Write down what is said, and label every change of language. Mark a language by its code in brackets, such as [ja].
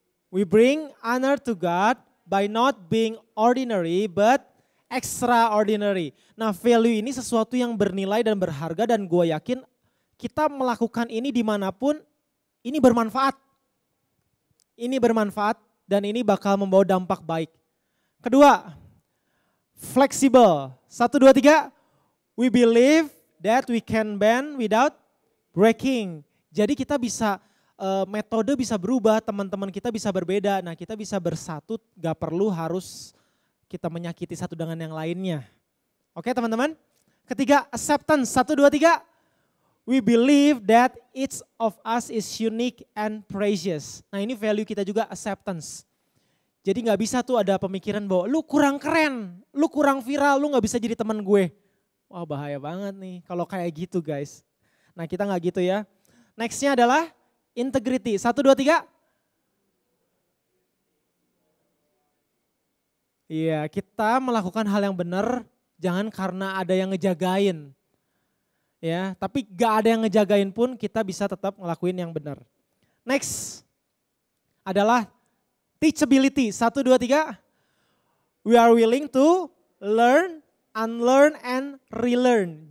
[en] We bring honor to God by not being ordinary but extraordinary. [id] Nah, value ini sesuatu yang bernilai dan berharga dan gue yakin kita melakukan ini dimanapun ini bermanfaat. Ini bermanfaat dan ini bakal membawa dampak baik. Kedua, flexible. 1, 2, 3. [en] We believe that we can bend without breaking. [id] Jadi kita bisa metode bisa berubah, teman-teman kita bisa berbeda. Nah, kita bisa bersatu, gak perlu harus kita menyakiti satu dengan yang lainnya. Oke teman-teman? Ketiga, acceptance. 1, 2, 3. [en] We believe that each of us is unique and precious. [id] Nah, ini value kita juga, acceptance. Jadi gak bisa tuh ada pemikiran bahwa lu kurang keren, lu kurang viral, lu gak bisa jadi teman gue. Wah, bahaya banget nih kalau kayak gitu guys. Nah, kita gak gitu ya. Nextnya adalah integrity. 1, 2, 3. Iya, kita melakukan hal yang benar, jangan karena ada yang ngejagain. Ya, tapi gak ada yang ngejagain pun kita bisa tetap ngelakuin yang benar. Next adalah teachability. 1, 2, 3. [en] We are willing to learn, unlearn, and relearn.